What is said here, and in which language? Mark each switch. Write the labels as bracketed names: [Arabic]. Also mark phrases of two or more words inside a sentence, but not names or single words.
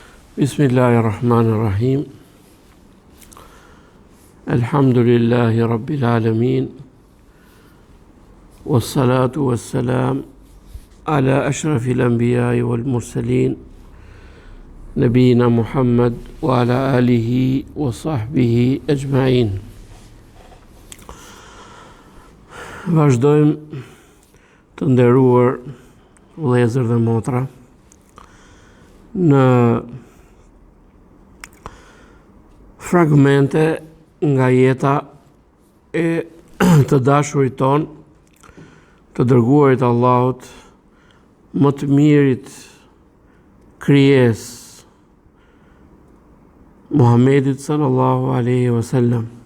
[Arabic] بسم الله الرحمن الرحيم. الحمد لله رب العالمين. والصلاة والسلام على أشرف الأنبياء والمرسلين. نبينا محمد وعلى آله وصحبه أجمعين. [Albanian] Vazhdojmë të nderuar vëllezër dhe motra në fragmente nga jeta e të dashurit ton, të dërguarit Allahut, më të mirit krijes, Muhammedit [Arabic] صلى الله عليه وسلم.